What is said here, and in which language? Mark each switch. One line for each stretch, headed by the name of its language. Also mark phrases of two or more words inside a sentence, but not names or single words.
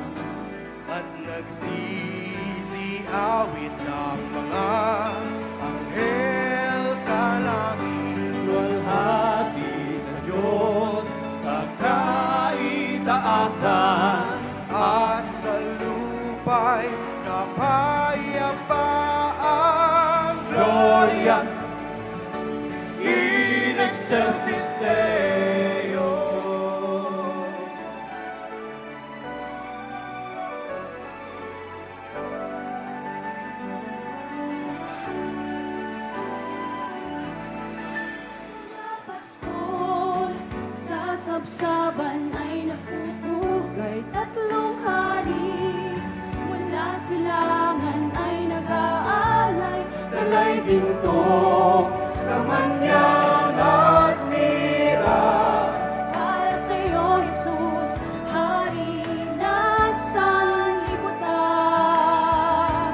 Filipino: At nagsisiawit ang mga anghel sa langit. Luwalhati sa Diyos sa kaitaasan. At sa lupa'y kapayapaan.
Latin: Gloria in excelsis Deo.
Filipino: Paskol, sa sabsaban ay nagpupugay. 3 hari mula silangan ay nag-aalay. Dalay ginto, kamanyan at mira. Para sa iyo, Jesus, Hari ng sanlibutan.